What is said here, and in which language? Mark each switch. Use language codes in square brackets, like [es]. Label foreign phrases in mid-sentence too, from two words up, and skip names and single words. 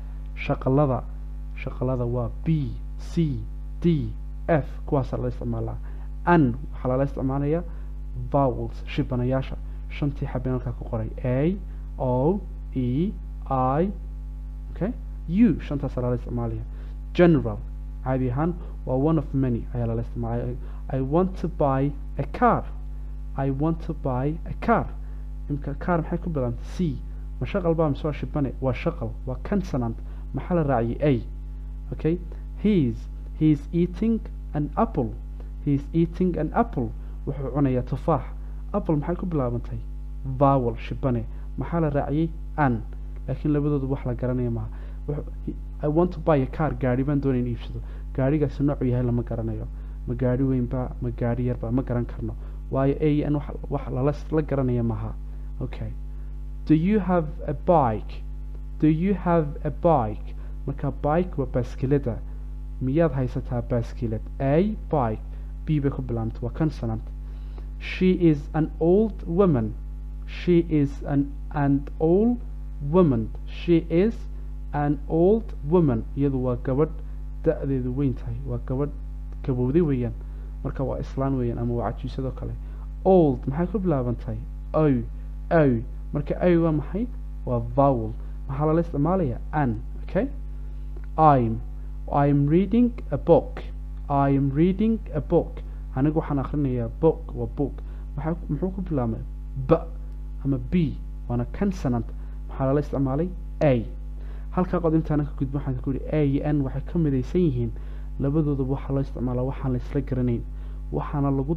[so] shaqalada waa b, c, d, f. kuwaasaa lala isticmaalaa. an waxaa lala isticmaalayaa vowels shibanayaasha. shantii xabeen halkaa ku qoray. a, o, e, I, okay, u. shantaasaa lala isticmaalaya. general caadi ahaan waa [en] one of many [so] ayaa lala isticmaalaya. [en] I want to buy a car. I want to buy a car. [so] imka car maxay ku bilaabantay? c. ma shaqal baa mise waa shibane? waa shaqal. waa consonant. maxaa la raaciyay? a. okay. [en] He's eating an apple. He's eating an apple. [so] wuxuu cunayaa tufaax. apple maxay ku bilaabantay? vowel shibane. maxaa la raaciyay? an. laakiin labadoodu wax la garanaya maaha. [en] I want to buy a car. [so] gaari baan doonaya in iibsado. gaarigaasi noocu yahay lama garanayo. ma gaari weynba ma gaari yarba ma garan karno. waayo a an wax la garanaya maaha. [en] okay. Do you have a bike? Do you have a bike? [so] marka bike waa baaskilada. miyaad haysataa baaskilad? a, bike. b bay ku bilaabantay. waa consonant. [en] She is an old woman. She is an old woman she is an old woman [so] iyadu waa gabadh da-deedu weyn tahay waa gabadh gabowday weeyaan marka waa islaan weeyaan ama waa cajuusadoo kale old maxay ku bilaabantahay o marka o waa maxay waa vowel maxaa lala isticmaalaya an okay [en] I'm reading a book I'm reading a book [so] anigu waxaan akhrinayaa book waa book muxuu ku bilaabmay b ama b waana consonant maxaa lala isticmaalay a halkaa qod intaana ka gudbo waxaan ku yidhi a iyo n waxay ka midaysan yihiin labadoodaba waxaa loo isticmaalaa waxaan la isla garanayn waxaana lagu